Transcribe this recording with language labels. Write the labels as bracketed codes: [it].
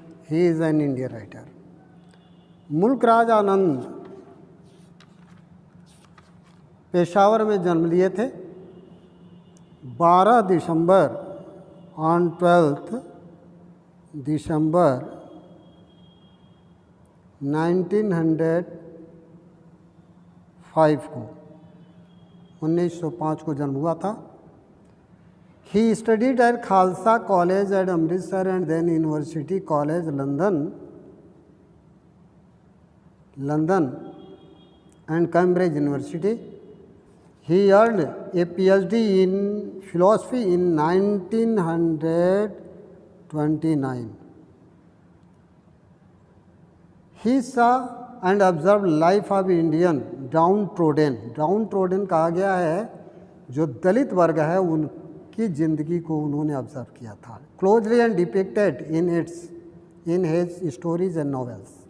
[en] He is an Indian writer. [hi] मुल्क राज आनंद पेशावर में जन्म लिए थे 12 दिसंबर ऑन 12th दिसंबर 1905 को 1905 को जन्म हुआ था। [en] He studied at Khalsa College at Amritsar and then University College London and Cambridge University. He earned a PhD in philosophy in 1929. He saw and observed life of Indian downtrodden [hi] कहा गया है जो दलित वर्ग है उनकी ज़िंदगी को उन्होंने ऑब्जर्व किया था। [en] Closely and depicted in his stories and novels.